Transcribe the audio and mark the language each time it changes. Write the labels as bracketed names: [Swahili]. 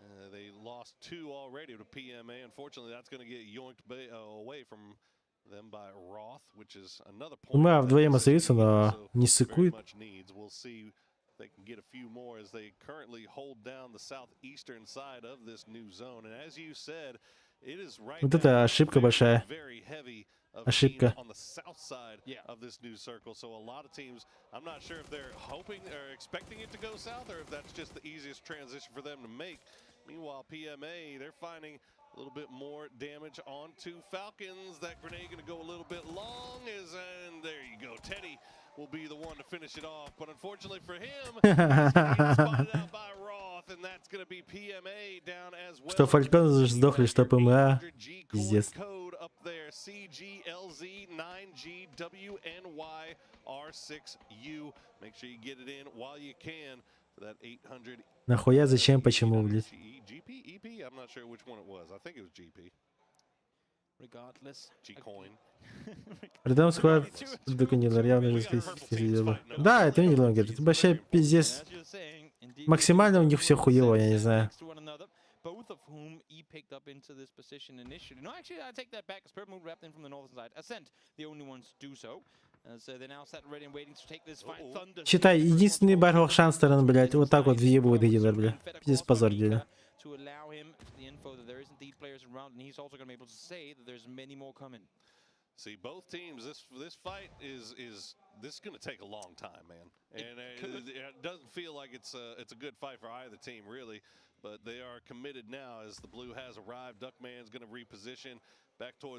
[English] They lost 2 already to PMA. Unfortunately, that's going to get yoinked away from them by Roth, which is another point. [Russian] ПМА вдвоем остаются, но не сыкует. [English] We'll see if they can get a few more as they currently hold down the southeastern side of this new zone. And as you said, it is right [Russian] Вот это ошибка большая. Ошибка. [English] on the south side of this new circle. So a lot of teams, I'm not sure if they're hoping or expecting it to go south or if that's just the easiest transition for them to make. Meanwhile, PMA, they're finding a little bit more damage onto Falcons. That grenade going to go a little bit long, and there you go. Teddy will be the one to finish it off, but unfortunately for him, he's spotted out by Roth, and that's going to be PMA down as well. [Russian] Что Фалькон сдохли, что ПМА. Пиздец. [English] Up there, CGLZ9GWNYR6U. Make sure you get it in while you can for that 800. [Russian] Нахуя, зачем, почему, блядь? [English] GP, EP? I'm not sure which one it was. I think it was GP. Regardless. G-Coin. [Russian] Рядом склад доконило, явно же сидела. Да, это не лонгер. Это вообще пиздец. Максимально у них все хуево, я не знаю. [English] Both of whom picked up into this position initially. No, actually, I take that back. As Purple Moon wrapped in from the northern side. Ascent, the only ones to do so. So they're now sat ready and waiting to take this fight. Thunder. [Russian] Считай, единственный бархол шанс сторон, блядь, вот так вот въебывает Гидер, блядь. Пиздец, позор, деле. [English] To allow him the info that there is indeed players around, and he's also going to be able to say that there's many more coming. See, both teams, this fight is going to take a long time, man. And it doesn't feel like it's a good fight for either team, really. But they are committed now as the blue has arrived. Duckman's going to reposition back towards